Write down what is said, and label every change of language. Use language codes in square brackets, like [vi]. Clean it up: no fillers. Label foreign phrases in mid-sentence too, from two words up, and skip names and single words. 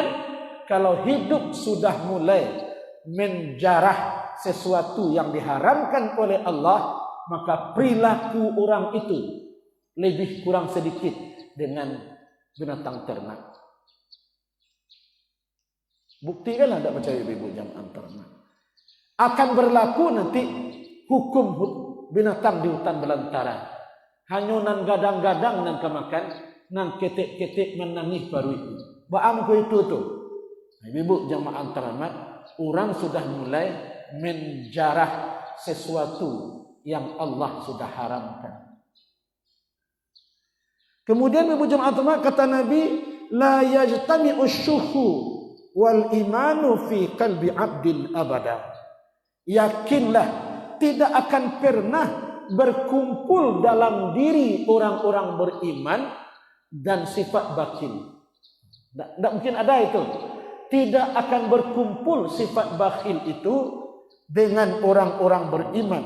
[id] Kalau hidup sudah mulai menjarah sesuatu yang diharamkan oleh Allah, maka perilaku orang itu lebih kurang sedikit dengan binatang ternak. Buktikanlah tak percaya ibu jamaah ternak. Akan berlaku nanti hukum binatang di hutan belantara. [min] Hanya nan gadang-gadang nan kemakan, nan ketik-ketik menangis baru itu. Baam ko itu tu. [id] Ibu jamaah terhormat, orang sudah mulai menjarah sesuatu yang Allah sudah haramkan. Kemudian ibu jamaah terhormat kata Nabi, [ar] لا يجتمع شح والإيمان في قلب عبد أبدا. [id] Yakinlah tidak akan pernah berkumpul dalam diri orang-orang beriman dan sifat bakhil. Tidak mungkin ada itu. Tidak akan berkumpul sifat bakhil itu dengan orang-orang beriman.